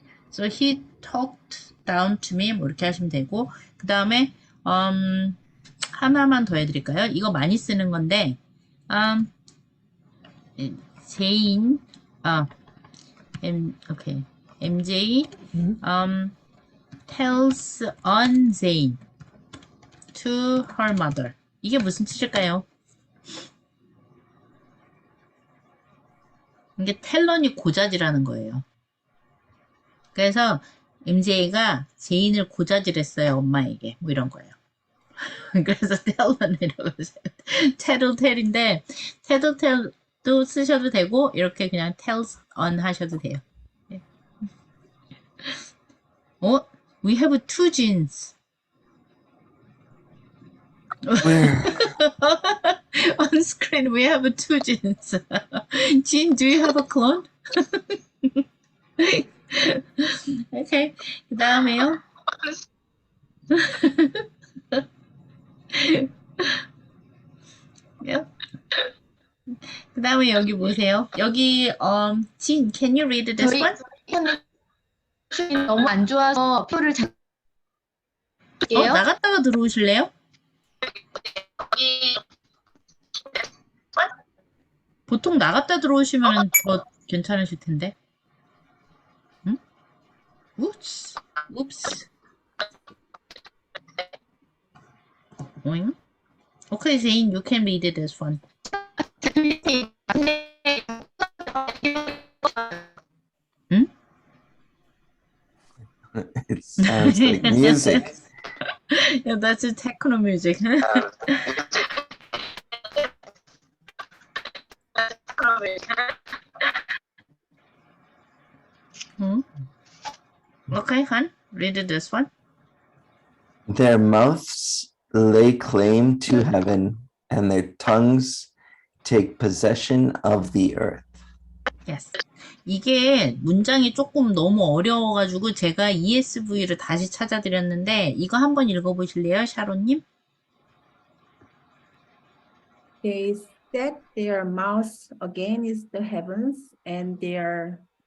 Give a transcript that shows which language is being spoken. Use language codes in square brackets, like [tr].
[en] So he talked down to me. [ko] 뭐 이렇게 하시면 되고 그 다음에 하나만 더 해드릴까요? 이거 많이 쓰는 건데 제인 okay. [en] MJ tells on Zayn to her mother. [ko] 이게 무슨 뜻일까요? 이게 텔런이 고자질하는 거예요. 그래서 MJ가 제인을 고자질했어요. 엄마에게. 뭐 이런 거예요. 그래서 텔런이라고 해서 tattletale인데 tattletale도 쓰셔도 되고 이렇게 그냥 tells on 하셔도 돼요. [en] We have two jeans. Where? On screen, we have two jeans. Jean, do you have a clone? [ko] Okay. 그 다음에요. 그 다음에 여기 보세요. [en] 여기, Jean, can you read this one? [ko] 너무 안 좋아서 표를 잡게요. 나갔다가 들어오실래요? 보통 나갔다 들어오시면 더 괜찮으실 텐데. 응? Oops. 오잉? [en] Okay, Zane, you can read this one. [ko] 응? [en] It sounds like music. Yeah, that's a techno music. Okay, Han, read this one. Their mouths lay claim to heaven, and their tongues take possession of the earth. Yes. [ko] 이게 문장이 조금 너무 어려워가지고 제가 ESV를 다시 찾아드렸는데 이거 한번 읽어보실래요, 샤론님? [en] They set their mouths against the heavens and their